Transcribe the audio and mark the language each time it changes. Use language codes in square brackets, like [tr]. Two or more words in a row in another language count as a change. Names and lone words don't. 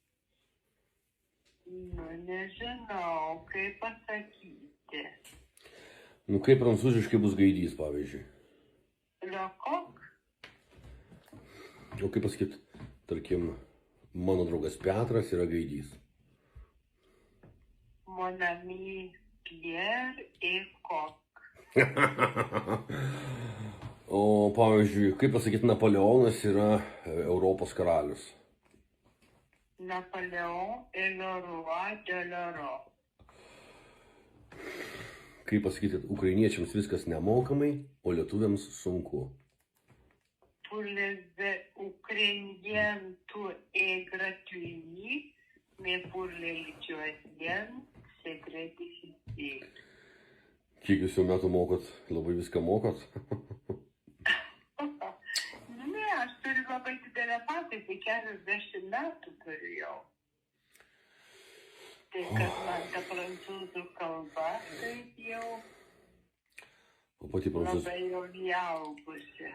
[lt] Nu, nežinau, kaip pasakyti. Nu kaip prancūziškai bus gaidys, pavyzdžiui. [fr] Liokok? [lt] O kaip pasakyti, tarkim, mano draugas Petras yra gaidys. [fr] Mon ami Pierre et Coq. [lt] O pavyzdžiui, kaip pasakyti, Napoleonas yra Europos karalius. [fr] Napoléon est le roi de l'Europe. [lt] Kaip pasakyti, ukrainiečiams viskas nemokamai, o lietuviams sunku. [fr] Pour les Ukrainiens, tout est gratuit, mais pour les Lituaniens, c'est très difficile. [lt] Kiek jūs jau metų mokot, labai viską mokot? Ne, aš turiu labai didelę patirtį, 40 metų turiu jau. Tai kad man ta prancūzų kalba, taip jau labai jau įaugusi.